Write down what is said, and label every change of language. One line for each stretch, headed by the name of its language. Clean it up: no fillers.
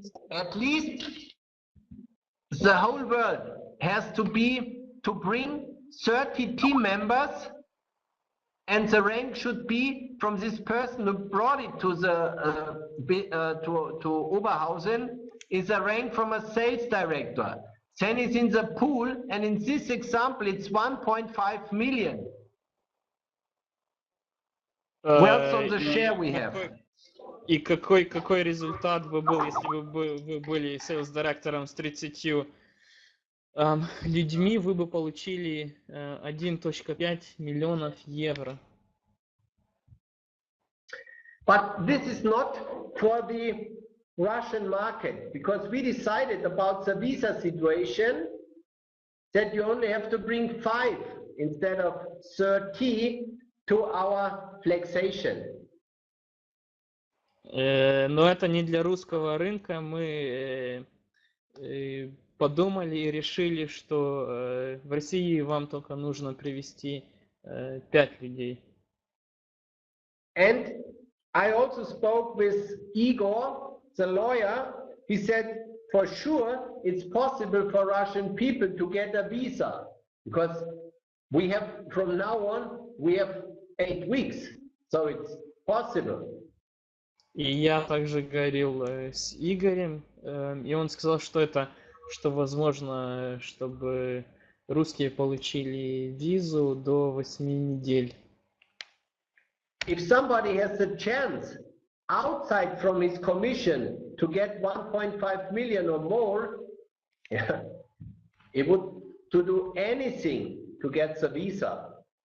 English: At least the whole world has to bring 30 team members, and the rank should be from this person who brought it to the to Oberhausen is a rank from a sales director. Then it's in the pool, and in this example, it's 1.5 million. Wealth on the share we have.
Russian: И какой результат бы был, если бы вы были сейлс-директором с 30 людьми, вы бы получили 1.5 миллионов евро.
English: But this is not for the Russian market, because we decided about the visa situation that you only have to bring 5 instead of 30 to our flexation.
Russian: Но это не для русского рынка. Мы подумали и решили, что в России вам только нужно привести 5 людей.
English: And I also spoke with Igor, the lawyer. He said, for sure, it's possible for Russian people to get a visa, because we have, from now on, we have 8 weeks, so it's possible.
Russian: И я также говорил с Игорем, и он сказал, что возможно, чтобы русские получили визу до 8 недель.
English: If somebody has a chance outside from his commission to get 1.5 million or more, he would to do anything to get the visa.